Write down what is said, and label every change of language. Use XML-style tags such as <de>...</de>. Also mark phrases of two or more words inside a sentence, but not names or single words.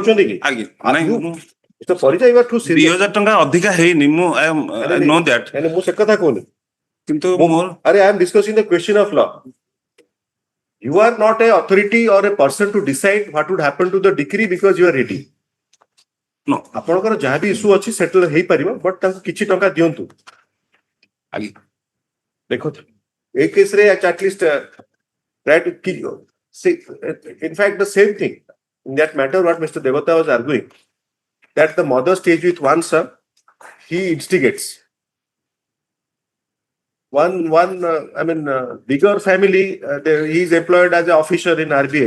<en>Parija, you are too serious. I know that. I am discussing the question of law. You are not an authority or a person to decide what would happen to the decree because you are ready. No.</en> <or>ଆପଣଙ୍କର ଯାହା ବି ଇସ୍ୟୁ ଅଛି ସେଟଲ ହେଇପାରିବ ବଟ୍ ତାଙ୍କୁ କିଛି ଟଙ୍କା ଦିଅନ୍ତୁ ଦେଖନ୍ତୁ ଏ କେସରେ ଆଟଲିଷ୍ଟ</or> <en>try to see in fact the same thing in that matter what Mr. Devata was arguing that the mother stays with one son, he instigates bigger family, he is employed as an officer in RBI.</en>